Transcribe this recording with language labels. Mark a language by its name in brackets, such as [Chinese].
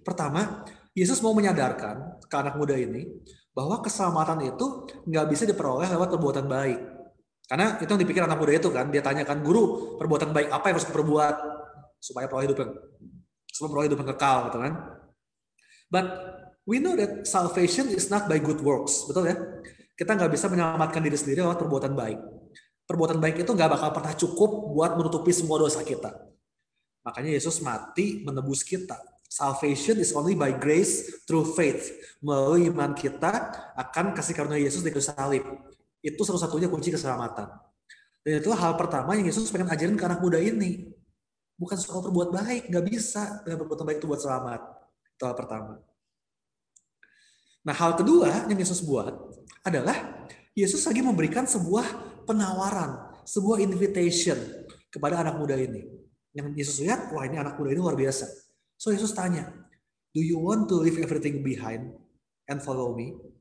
[Indonesian] Pertama, Yesus mau menyadarkan ke anak muda ini bahwa keselamatan itu nggak bisa diperoleh lewat perbuatan baik. Karena itu yang dipikir anak muda itu kan, dia tanyakan, guru, perbuatan baik apa yang harus diperbuat supaya peroleh hidup yang kekal, gitu kan? [English] But we know that salvation is not by good works, [Indonesian] betul ya? Kita nggak bisa menyelamatkan diri sendiri lewat perbuatan baik. Perbuatan baik itu nggak bakal pernah cukup buat menutupi semua dosa kita. Makanya Yesus mati menebus kita. [English] Salvation is only by grace through faith. [Indonesian] Melalui iman kita akan kasih karunia Yesus di kayu salib. Itu satu-satunya kunci keselamatan. Dan itu hal pertama yang Yesus pengen ajarin ke anak muda ini. Bukan soal perbuat baik, nggak bisa dengan perbuatan baik itu buat selamat. Itu hal pertama. Nah, hal kedua yang Yesus buat adalah Yesus lagi memberikan sebuah penawaran, sebuah invitation kepada anak muda ini. Yang Yesus lihat, wah ini anak muda ini luar biasa. [English] So [Indonesian] Yesus tanya, [English] do you want to leave everything behind and follow me?